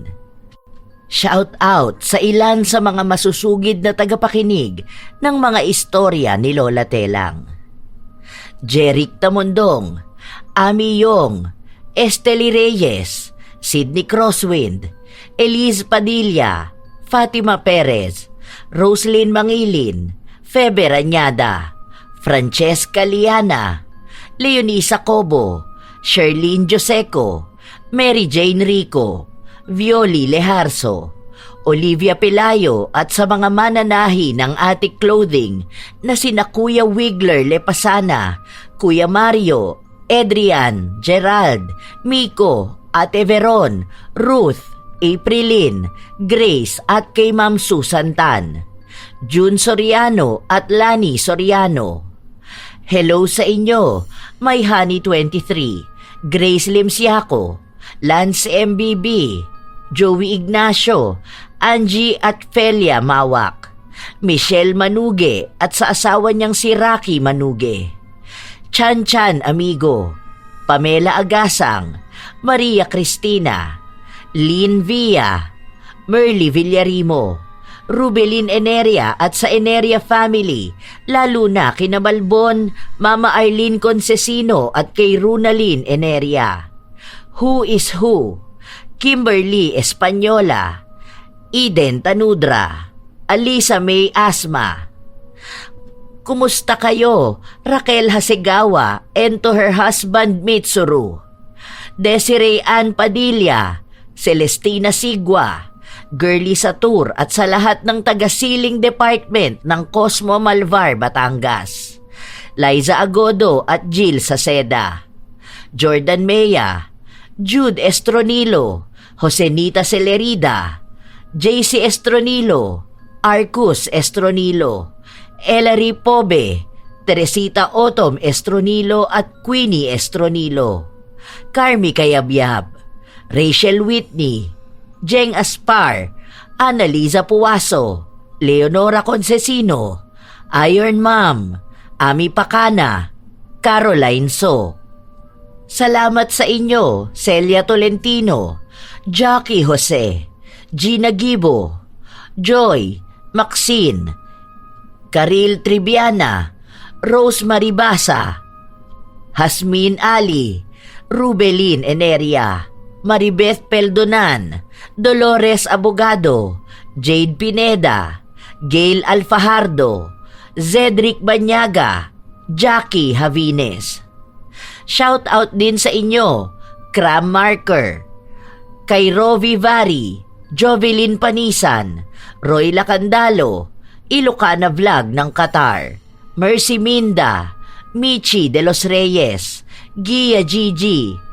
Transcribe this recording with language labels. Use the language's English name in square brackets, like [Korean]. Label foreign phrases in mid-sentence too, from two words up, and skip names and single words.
[English] Shout out [Filipino] sa ilan sa mga masusugid na tagapakinig ng mga istorya ni Lola Telang. Jeric Tamondong, Ami Yong, Estely Reyes, Sydney Crosswind, Elise Padilla, Fatima Perez, Roslyn Mangilin, Febe Rañada, Francesca Liana, Leonisa Cobo, Sherlyn Joseco, Mary Jane Rico, Violi Leharso, Olivia Pelayo at sa mga mananahi ng Attic Clothing na sina Kuya Wigler Lepasana, Kuya Mario, Adrian, Gerald, Miko, Ate Veron, Ruth, Aprilin, Grace at kay Ma'am Susan Tan, June Soriano at Lani Soriano. Hello sa inyo, My Honey 23, Grace Limsiaco, Lance MBB, Joey Ignacio, Angie at Felia Mawak, Michelle Manuge at sa asawa niyang si Rocky Manuge, Chan Chan Amigo, Pamela Agasang, Maria Cristina, Lynn Villa, Merly Villarimo, Rubelin Eneria at sa Eneria family, lalo na kina Balbon, Mama Arlene Concesino at kay Runalyn Eneria. Who is Who, Kimberly Espanyola, Eden Tanudra, Alisa May Asma. Kumusta kayo, Raquel Hasegawa [English] and to her husband [Filipino] Mitsuru, Desiree Ann Padilla, Celestina Sigua, Girly Satur at sa lahat ng taga-Siling Department ng Cosmo Malvar, Batangas, Liza Agodo at Jill Saceda, Jordan Mea, Jude Estronilo, Josenita Celerida, JC Estronilo, Arcus Estronilo, Ellery Pobe, Teresita Otom Estronilo at Queenie Estronilo, Carmi Kayabyab, Rachel Whitney, Jeng Aspar, Annalisa Puwaso, Leonora Concesino, Iron Mom, Ami Pacana, Caroline So. Salamat sa inyo, Celia Tolentino, Jackie Jose, Gina Gibo, Joy, Maxine, Karil Tribiana, Rose Maribasa, Hasmin Ali, Rubelin Eneria, Maribeth Peldonan, Dolores Abogado, Jade Pineda, Gail Alfajardo, Zedric Banyaga, Jackie Havines. [English] Shout out [Filipino] din sa inyo, Cram Marker, kay Rovi Vari, Jovelyn Panisan, Roy Lacandalo, Ilocana Vlog ng Qatar, Mercy Minda, Michi de los Reyes, Gia Gigi,